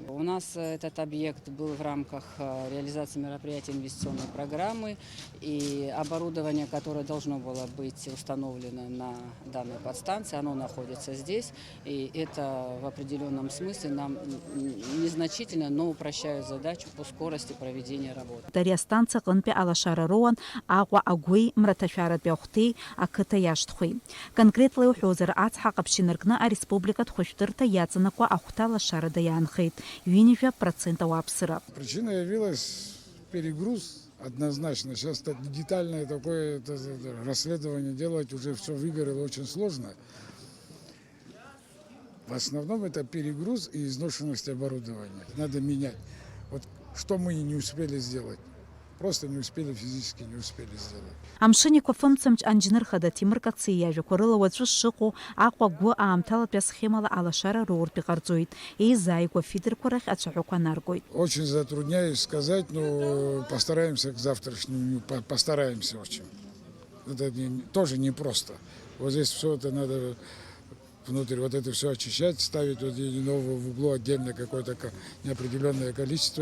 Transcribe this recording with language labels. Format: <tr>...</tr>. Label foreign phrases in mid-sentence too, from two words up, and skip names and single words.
<ru>У нас этот объект был в рамках реализации мероприятий инвестиционной программы, и оборудование, которое должно было быть установлено на данной подстанции, оно находится здесь, и это в определенном смысле нам незначительно, но упрощает задачу по скорости проведения работы.</ru> <ab>Дарья станция ҟынтәи алашара роуан Аҟәа агәи мраҭашәаратәи ахәҭеи ақыҭа иашҭхәеи. Конкретла иуҳәозар ацҳа ҟаԥшь инаркны ареспубликатә хәышәтәырҭа иаҵанакуа ахәҭа алашарада иаанхеит. 90% ауааԥсыра.</ab> <ru>Причина явилась перегруз однозначно. Сейчас детальное такое расследование делать уже все выгорело очень сложно. В основном это перегруз и изношенность оборудования. Надо менять. Вот что мы не успели сделать. Просто не успели, физически не успели сделать.</ru> <ab>Амшын еиқәа фымцамч анџьнырхада Тимур Кациа иажәақәа рыла уаҵәы шыҟоу Аҟәа агәы аамҭалатәи асхемала алашара роуртә иҟарҵоит. Еизааигәа фидерқәа рахь ацәаҳәақәа наргоит.</ab> <ru>Очень затрудняюсь сказать, но постараемся к завтрашнему, постараемся очень. Это тоже непросто. Вот здесь все это надо внутрь, вот это все очищать, ставить вот нового в углу отдельно какое-то неопределенное количество.</ru>